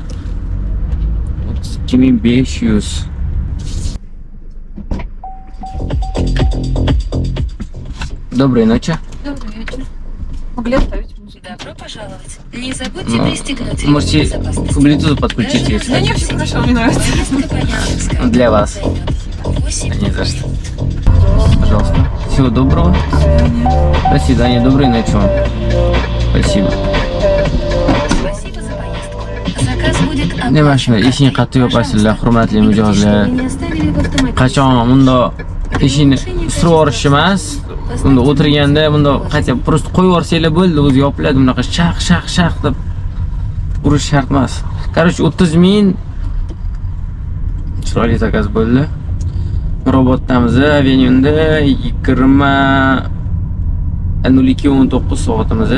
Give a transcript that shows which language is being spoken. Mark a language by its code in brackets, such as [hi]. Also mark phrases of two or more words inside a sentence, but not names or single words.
[ru] 2500. Доброй ночи. Добрый вечер. Могли оставить музыку? Добро пожаловать. Не забудьте Ну, пристегнуть ремни Можете к безопасности. Bluetooth подключить, Даже если на Да хотите. нет, все хорошо, мне нравится. Поездка по Яндекс.Карту Для вас. займет 8 Не за что. Пожалуйста. Всего доброго. До свидания. Доброй ночи вам. Спасибо. Спасибо за поездку. Заказ будет оплачен. [uz] Nima shunda eshikni qattiq yopasizlar, hurmatli mijozlar. [ru] Не оставили в автомобиле. [uz] Qachon bunda eshikni ustirib yuborish emas, bunda o'tirganda bunda qattiq просто qo'yib yuborsanglar bo'ldi, o'zi yopiladi. Bunaqa shaq deb urish shart emas. Короче, 30 ming chiroyli zakaz bo'ldi. Robotdamiz, Avenue'da 20:02:19 soatimiz.